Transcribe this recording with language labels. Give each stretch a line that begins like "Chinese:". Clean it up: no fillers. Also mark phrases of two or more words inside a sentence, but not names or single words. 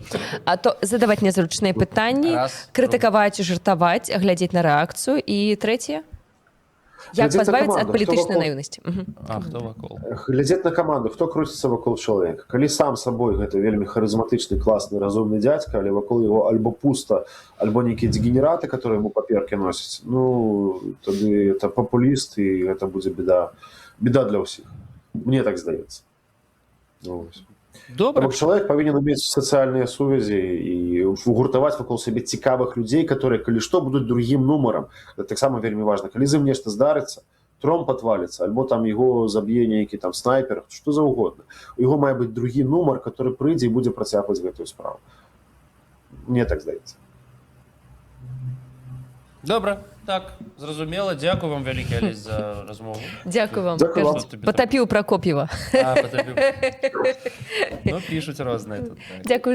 Belarusian: А то задаваць незручныя пытанні, крытыкаваць, жартаваць, глядзець на рэакцыю. І трэцяе? Як пазбавіцца ад палітычнай наіўнасці? А хто вакол? Глядзець на каманду, хто круціцца вакол чалавека. Калі сам сабой гэта вельмі харызматычны, класны, разумны дзядзька, але вакол яго альбо пуста, альбо нейкія дегенераты,
Russian: которые ему
Belarusian: паперкі носяць, ну, тады это папуліст, і гэта будзе беда для ўсіх. Мне так здаецца. Добра. Чалавек павінен умець сацыяльныя сувязі і гуртаваць вакол сябе цікавых людзей, которые, калі што, будуць другім нумарам. Гэта таксама вельмі важна. Калі з ім нешта здарыцца,
Russian: тромб отвалится,
Belarusian: альбо там
Russian: его заб'е
Belarusian: нейкі там снайпер,
Russian: что за угодно.
Belarusian: У яго мае быць другі нумар, который прыйдзе і будзе працягваць гэтую справу. Мне так здаецца. Добра, так, зразумела. Дзякую вам вялікі, Алесь, за размову. Дзякую вам. Дзякую вам. Кажуць, патапіў Пракоп'ева. Патапіў. Ну, пішуць рознае тут. Так.